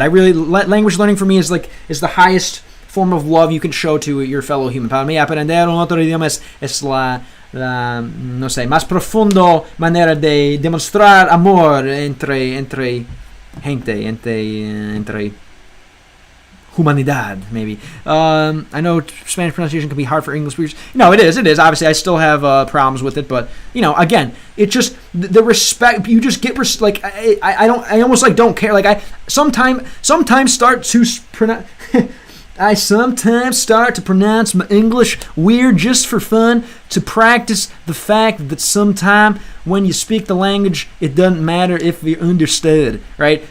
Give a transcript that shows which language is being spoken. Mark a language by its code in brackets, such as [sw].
[en] I really language learning for me is the highest form of love you can show to your fellow human. [es] Para mí, aprender un otro idioma es la no sé, más profundo manera de demostrar amor entre gente, entre humanidad, maybe. [en] I know Spanish pronunciation can be hard for English speakers. No, it is. Obviously, I still have problems with it, but again, it just the respect. You just get like I almost like don't care. Like I sometimes start to pronounce. I sometimes start to pronounce my English weird just for fun, to practice the fact that sometime when you speak the language, it doesn't matter if you're understood, right?